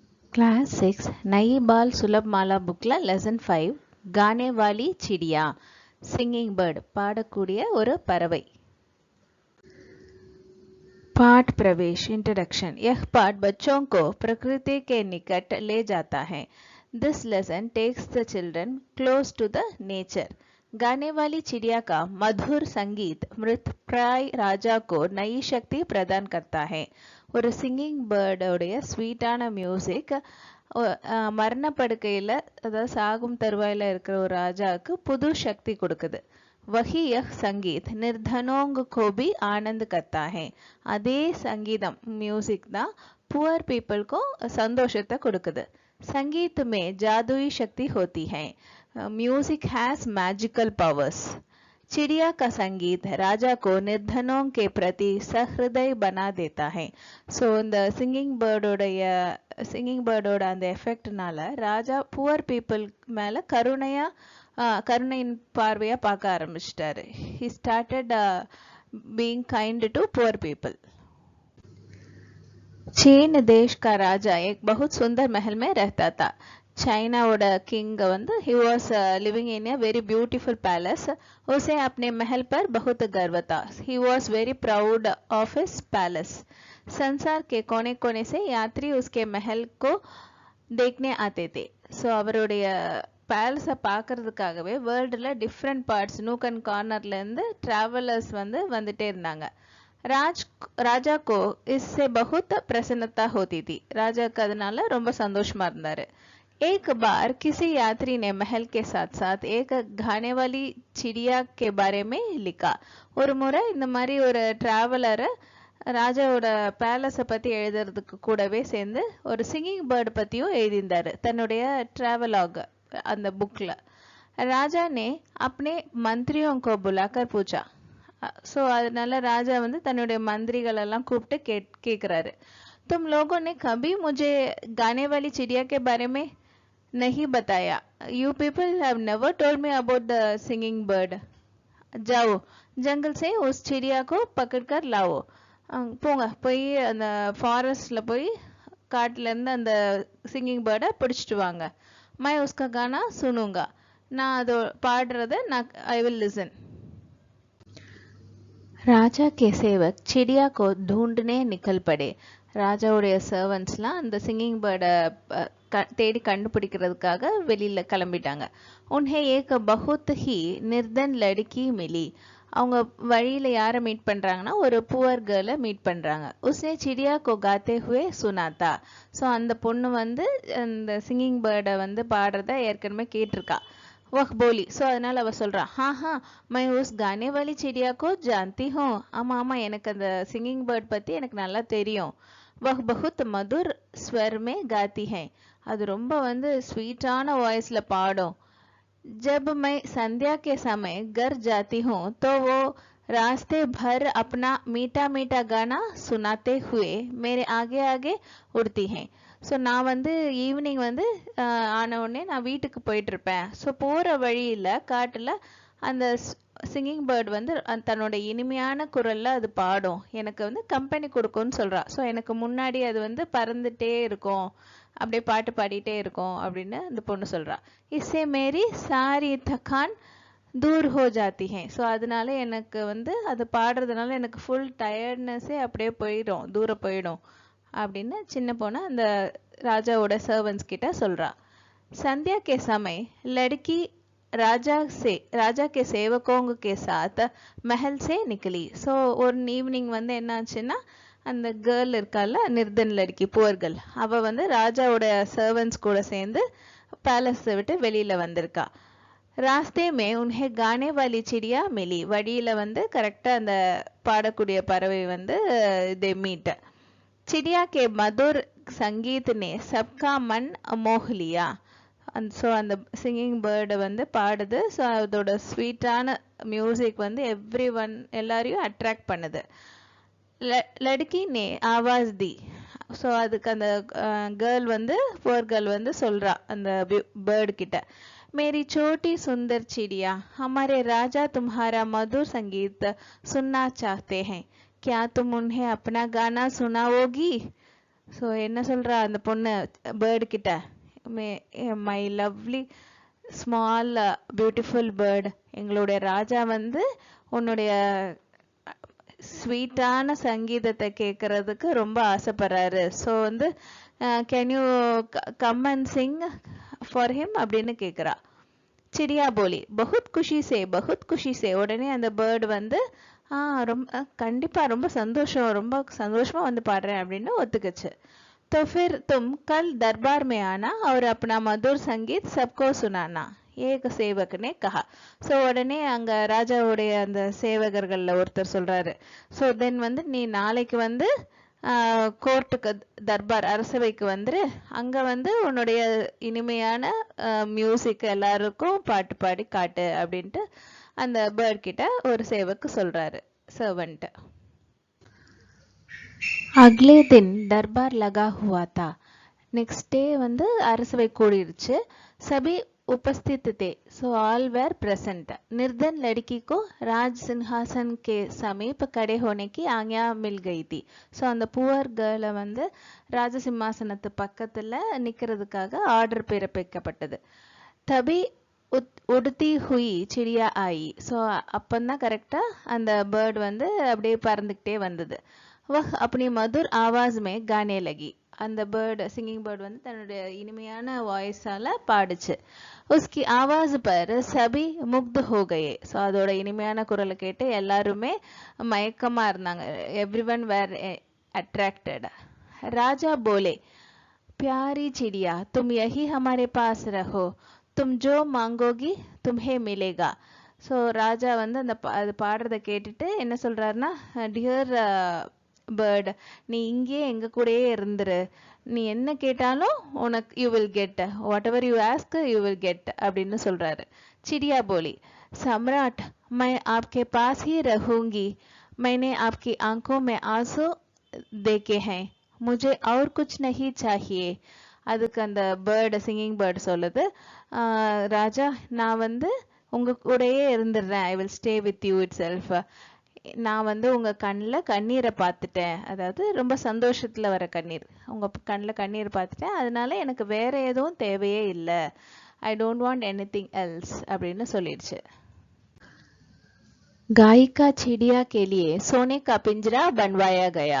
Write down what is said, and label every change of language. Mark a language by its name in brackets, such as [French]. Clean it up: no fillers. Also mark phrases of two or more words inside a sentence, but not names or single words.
[Hindi] क्लास 6 नई बाल सुलभ माला बुक्ला लेसन 5 गाने वाली चिड़िया [English] singing bird [Tamil] பாடக்கூடிய ஒரு பறவை [Hindi] पाठ प्रवेश इंट्रोडक्शन यह पाठ बच्चों को प्रकृति के निकट ले जाता है। [English] This lesson takes the children close to the nature. [Hindi] गाने वाली चिड़िया का मधुर संगीत मृतप्राय राजा को नई शक्ति प्रदान करता है। [Tamil] ஒரு [English] singing bird-ஓடைய sweet-ஆன music [Tamil] மரணப்படுக்கையில் அதாவது சாகும் தருவாயில் இருக்கிற ஒரு ராஜாவுக்கு புது சக்தி கொடுக்குது। [Hindi] वही यह संगीत निर्धनों को भी आनंद करता है। [Tamil] அதே சங்கீதம் மியூசிக் தான் [English] poor people [Tamil] को சந்தோஷத்தை கொடுக்குது। [Hindi] संगीत में जादुई शक्ति होती है। [English] Music has magical powers. [Hindi] चिड़िया का संगीत राजा को निर्धनों के प्रति सहृदय बना देता है। [Tamil] ஸோ இந்த [English] singing bird-ஓட [Tamil] அந்த எஃபெக்ட்னால ராஜா [English] poor people [Tamil] மேலே கருணையின் பார்வையா பார்க்க ஆரம்பிச்சிட்டாரு। [English] he started being kind to poor people। [Hindi] चीन देश का राजा एक बहुत सुंदर महल में रहता था। [English] चाइनाவோட किंग வந்து he was living in a very beautiful palace। [Hindi] उसे अपने महल पर बहुत गर्व था। [English] he was very proud of his palace। [Hindi] संसार के कोने कोने से यात्री उसके महल को देखने आते थे। [Tamil] ஸோ அவருடைய பேலஸை பார்க்கறதுக்காகவே [English] world-இல் different parts nook and corner-லேருந்து travellers [Tamil] வந்துட்டே இருந்தாங்க। [Hindi] राजा को इससे बहुत प्रसन्नता होती थी। [Tamil] ராஜாக்கு அதனால ரொம்ப சந்தோஷமா இருந்தாரு। [Hindi] एक बार किसी यात्री ने महल के साथ साथ एक गाने वाली चिड़िया के बारे में लिखा। [Tamil] ஒரு முறை இந்த மாதிரி ஒரு டிராவலரை ராஜாவோட பேலஸை பற்றி எழுதுறதுக்கு கூடவே சேர்ந்து ஒரு [English] singing bird [Tamil] பற்றியும் எழுதியிருந்தாரு தன்னுடைய ट्रैवलॉग அந்த புக்கில்। [Hindi] राजा ने अपने मंत्रियों को बुलाकर पूछा। [Tamil] ஸோ அதனால ராஜா தன்னுடைய மந்திரிகளெல்லாம் கூப்பிட்டு கேட்குறாரு। [Hindi] तुम लोगों ने कभी मुझे गाने वाली चिड़िया के बारे में नहीं बताया। [English] You people have never told me about the singing bird। [Hindi] जाओ जंगल से उस चिड़िया को पकड़ कर लाओ। [Tamil] போங்க போய் அந்த ஃபாரஸ்டில் போய் காட்டிலேருந்து அந்த [English] singing bird-ஐ [Tamil] பிடிச்சிட்டு வாங்க। [Hindi] मैं उसका गाना सुनूंगा। [Tamil] நான் அது பாடுறத [English] I will listen। [Hindi] राजा के सेवक चिड़िया को ढूंढने निकल पड़े। [Tamil] ராஜாவுடைய சர்வன்ட்ஸ்லாம் அந்த [English] singing bird-ஐ [Tamil] தேடி கண்டுபிடிக்கிறதுக்காக வெளியில் கிளம்பிட்டாங்க। [Hindi] उन्हें एक बहुत ही निर्धन लड़की मिली। [Tamil] அவங்க வழியில் யாரை மீட் பண்ணுறாங்கன்னா ஒரு [English] poor girl-ஐ [Tamil] மீட் பண்ணுறாங்க। [Hindi] उसने चिड़िया को गाते हुए सुना था। [Tamil] ஸோ அந்த பொண்ணு அந்த [English] singing bird-ஐ [Tamil] பாடுறத ஏற்கனவே கேட்டிருக்கா। [Hindi] वह बोली। [Tamil] ஸோ அதனால் அவள் சொல்கிறா, [Hindi] हाँ हाँ मैं उस गाने वाली चिड़िया को जानती हूँ। [Tamil] ஆமாம் ஆமாம் எனக்கு அந்த [English] singing bird [Tamil] பற்றி எனக்கு நல்லா தெரியும்। [Hindi] वह बहुत मधुर स्वर में गाती है। [Tamil] அது ரொம்ப [English] sweet-ஆன voice-இல் [Tamil] பாடும்। [Hindi] जब मैं संध्या के समय घर जाती हूँ तो वो रास्ते भर अपना मीठा मीठा गाना सुनाते हुए मेरे आगे आगे उड़ती हैं। [Tamil] ஸோ நான் ஈவினிங் ஆன உடனே நான் வீட்டுக்கு போயிட்டுருப்பேன்। ஸோ போகிற வழியில் காட்டில் அந்த [English] singing bird [Tamil] தன்னோட இனிமையான குரலில் அது பாடும், எனக்கு கம்பெனி கொடுக்கும்னு சொல்கிறா। ஸோ எனக்கு முன்னாடி அது பறந்துட்டே இருக்கும், அப்படியே பாட்டு பாடிட்டே இருக்கும் அப்படின்னு அந்த பொண்ணு சொல்கிறா। [Hindi] इससे मेरी सारी थकान दूर हो जाती है। [Tamil] ஸோ அதனால எனக்கு அது பாடுறதுனால எனக்கு [English] full tiredness-ஏ [Tamil] அப்படியே போயிடும், தூரம் போயிடும் அப்படின்னு சின்ன பொண்ணு அந்த ராஜாவோட சர்வன்ட்ஸ் கிட்ட சொல்கிறா। [Hindi] संध्या के समय लड़की राजा के सेवकों के साथ महल से निकली। [Tamil] ஸோ ஒரு ஈவினிங் என்னாச்சுன்னா அந்த கேர்ள் இருக்கால [Hindi] निर्धन लड़की [English] poor girl, [Tamil] அவள் ராஜாவோட சர்வன்ட்ஸ் கூட சேர்ந்து பேலஸை விட்டு வெளியில் வந்திருக்கா। [Hindi] रास्ते में उन्हें गाने वाली चिड़िया मिली। [Tamil] வழியில் கரெக்டாக அந்த பாடக்கூடிய பறவை [English] they meet. [Hindi] चिड़िया के मधुर संगीत ने सबका मन मोह लिया। [Tamil] ஸோ அந்த [English] singing bird-ஐ [Tamil] பாடுது। ஸோ அதோட [English] sweet-ஆன music every one [Tamil] எல்லாரையும் அட்ராக்ட் பண்ணுது। [Hindi] लड़की ने आवाज़ दी। [Tamil] ஸோ அதுக்கு அந்த கேர்ள் [English] poor girl [Tamil] சொல்கிறா அந்த பேர்டு கிட்ட, [Hindi] मेरी छोटी सुंदर चिड़िया हमारे राजा तुम्हारा मधुर संगीत सुनना चाहते हैं, क्या तुम उन्हें अपना गाना सुनाओगी। [Tamil] ஸோ என்ன சொல்றா அந்த பொண்ணு பேர்டு கிட்ட, [English] My lovely small beautiful bird, [Tamil] எங்களுடைய ராஜா வந்து உன்னுடைய ஸ்வீட்டான சங்கீதத்தை கேட்கறதுக்கு ரொம்ப ஆசைப்படுறாரு. [English] ஸோ வந்து can you come and sing for him [Tamil] அப்படின்னு கேட்குறா. [Hindi] चिड़िया बोली बहुत ख़ुशी से. [Tamil] உடனே அந்த பேர்டு வந்து ரொம்ப கண்டிப்பா ரொம்ப சந்தோஷமா வந்து பாடுறேன் அப்படின்னு ஒத்துக்குச்சு. [Hindi] तो फिर तुम कल दरबार में आना और अपना मधुर संगीत सबको सुनाना, एक सेवक ने कहा. [Tamil] ஸோ உடனே அங்க ராஜாவுடைய அந்த சேவகர்கள்ல ஒருத்தர் சொல்றாரு, [English] so then [Tamil] வந்து நீ நாளைக்கு வந்து கோர்ட்டுக்கு தர்பார் அரசவைக்கு வந்துரு, அங்க வந்து உன்னுடைய இனிமையான மியூசிக் எல்லாருக்கும் பாட்டு பாடி காட்டு அப்படின்ட்டு அந்த பேர்ட் கிட்ட ஒரு சேவக்கு சொல்றாரு, சர்வன்ட். [Hindi] अगले दिन दरबार लगा हुआ था. [Tamil] நெக்ஸ்ட் டே வந்து அரசவை கூடிருச்சு. [Hindi] सभी उपस्थित थे, [English] So all were present. [Hindi] निर्धन लड़की को राज सिंहासन के समीप खड़े होने की आज्ञा मिल गई थी. [Tamil] ஸோ அந்த [English] poor girl-ஐ [Tamil] வந்து ராஜ சிம்மாசனத்து பக்கத்தில் நிற்கிறதுக்காக ஆர்டர் பிறப்பிக்கப்பட்டது. [Hindi] तभी उड़ती हुई चिड़िया आई. [Tamil] ஸோ அப்பந்தான் கரெக்டாக அந்த பேர்டு வந்து அப்படியே பறந்துக்கிட்டே வந்தது. [Hindi] वह अपनी मधुर आवाज़ में गाने लगी. [Tamil] அந்த பேர்டு [English] singing bird [Tamil] வந்து தன்னுடைய இனிமையான வாய்ஸால பாடுச்சு. [Hindi] उसकी आवाज़ पर सभी मुग्ध हो गए. [Tamil] ஸோ அதோட இனிமையான குரலை கேட்டு எல்லாருமே மயக்கமா இருந்தாங்க. [English] Every one were attracted. [Hindi] राजा बोले, प्यारी चिड़िया तुम यही हमारे पास रहो, तुम जो मांगोगी तुम्हें मिलेगा. [Tamil] ஸோ ராஜா வந்து அந்த அது பாடுறதை கேட்டுட்டு என்ன சொல்றாருன்னா, [English] dear bird, [Tamil] நீ இங்கேயே எங்க கூடயே இருந்துரு, நீ என்ன கேட்டாலும் உனக்கு [English] you will get, what ever you ask you will get [Tamil] அப்படின்னு சொல்றாரு. [Hindi] चिड़िया बोली, सम्राट मैं आपके पास ही रहूंगी, मैंने आपकी आंखों में आंसू देखे हैं, मुझे और कुछ नहीं चाहिए. [Tamil] அதுக்கு அந்த பேர்டு [English] singing bird [Tamil] சொல்லுது, ராஜா நான் வந்து உங்க கூடயே இருந்துடுறேன், [English] I will stay with you it self. [Tamil] நான் வந்து உங்க கண்ணில் கண்ணீரை பார்த்துட்டேன், அதாவது ரொம்ப சந்தோஷத்துல வர கண்ணீர், உங்க கண்ணில் கண்ணீர் பார்த்துட்டேன், அதனால எனக்கு வேற எதுவும் தேவையே இல்லை, [English] I don't want anything else [Tamil] அப்படின்னு சொல்லிடுச்சு. [Hindi] गायिका चिड़िया के लिए सोने का पिंजरा बनवाया गया.